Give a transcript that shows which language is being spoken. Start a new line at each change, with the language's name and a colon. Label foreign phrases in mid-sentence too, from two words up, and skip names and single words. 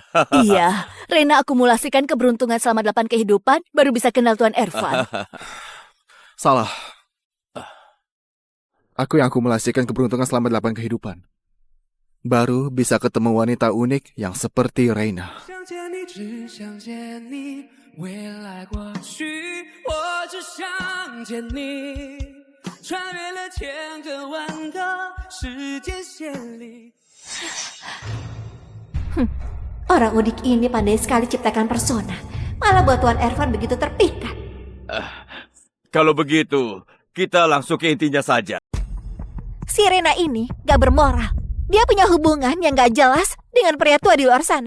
Indonesian: Iya, Reina akumulasikan keberuntungan selama 8 kehidupan, baru bisa kenal Tuan Ervan. Salah. Aku yang akumulasikan keberuntungan selama 8 kehidupan. baru bisa ketemu wanita unik yang seperti Reina.
Chinese: 想见你，只想见你，未来过去，我只想见你，穿越了千个万个时间线里。
Indonesian: Orang unik ini pandai sekali ciptakan persona. Malah buat Tuan Ervan begitu terpikat. Kalau begitu, kita langsung ke intinya saja. Si Rena ini gak bermoral. Dia punya hubungan yang gak jelas dengan pria tua di luar sana.